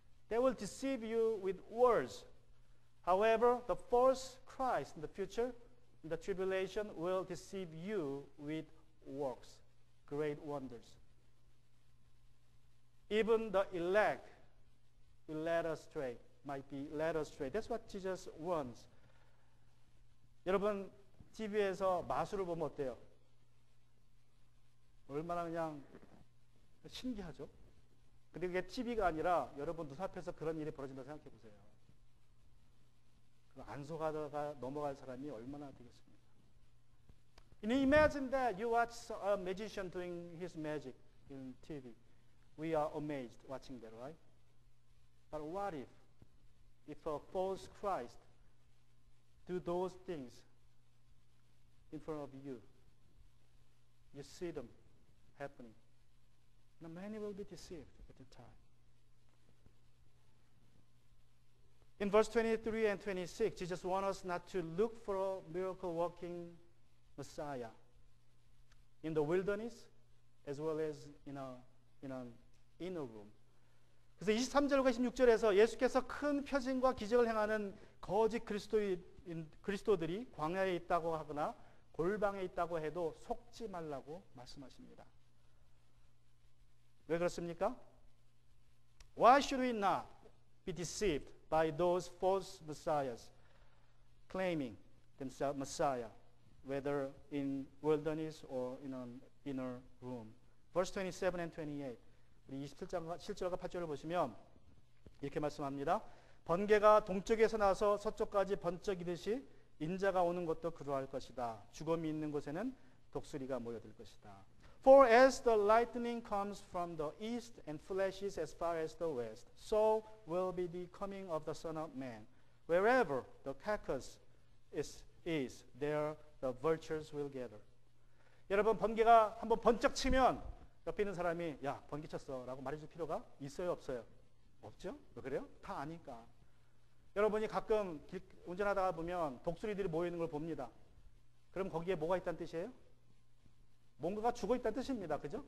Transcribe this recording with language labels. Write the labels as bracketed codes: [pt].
[en] They will deceive you with words. However, the false Christ in the future, in the tribulation, will deceive you with works, great wonders. Even the elect will lead astray, might be led astray. That's what Jesus wants. [ko] 여러분, TV에서 마술을 보면 어때요? 얼마나 그냥 신기하죠? 근데 그게 TV가 아니라 여러분 눈앞에서 그런 일이 벌어진다고 생각해 보세요. 안 속아다가 넘어갈 사람이 얼마나 되겠습니까? [en] You know, imagine that you watch a magician doing his magic in TV. We are amazed watching that, right? But what if a false Christ do those things in front of you? You see them happening. Now many will be deceived at the time. In verse 23 and 26, Jesus wants us not to look for a miracle-working Messiah in the wilderness as well as in an inner room. [ko] 그래서 23절과 26절에서 예수께서 큰 표징과 기적을 행하는 거짓 그리스도들이 광야에 있다고 하거나 골방에 있다고 해도 속지 말라고 말씀하십니다. 왜 그렇습니까? [en] Why should we not be deceived by those false messiahs claiming themselves Messiah, whether in wilderness or in an inner room? Verse 27 and 28. [ko] 우리 27절과 8절을 보시면 이렇게 말씀합니다. 번개가 동쪽에서 나서 서쪽까지 번쩍이듯이 인자가 오는 것도 그러할 것이다. 죽음이 있는 곳에는 독수리가 모여들 것이다. [en] For as the lightning comes from the east and flashes as far as the west, so will be the coming of the Son of Man. Wherever the carcass is there the vultures will gather. [ko] 여러분, 번개가 한번 번쩍 치면 옆에 있는 사람이 야, 번개 쳤어 라고 말해줄 필요가 있어요, 없어요? 없죠? 왜 그래요? 다 아니까. 여러분이 가끔 운전하다가 보면 독수리들이 모여있는 걸 봅니다. 그럼 거기에 뭐가 있다는 뜻이에요? 뭔가가 죽어있다는 뜻입니다. 그죠?